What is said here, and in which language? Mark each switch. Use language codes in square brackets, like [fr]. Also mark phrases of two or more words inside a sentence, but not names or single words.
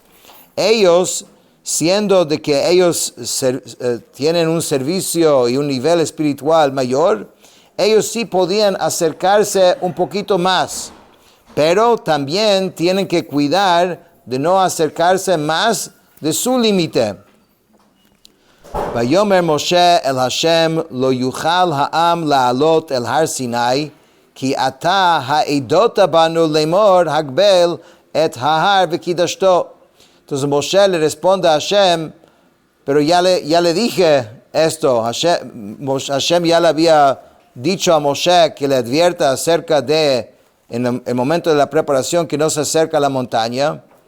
[es] Ellos, siendo de que ellos tienen un servicio y un nivel espiritual mayor, ellos sí podían acercarse un poquito más, pero también tienen que cuidar de no acercarse más de su límite. [he] ויאמר משה אל השם לא יוכל העם לעלות אל הר סיני כי אתה העדתה בנו לאמר הגבל את ההר וקדשתו. [es] Entonces Moshe le responde a Hashem, pero ya le dije esto. Hashem ya le había dicho a Moshe que le advierta acerca de, en el momento de la preparación, que no se acerca a la montaña.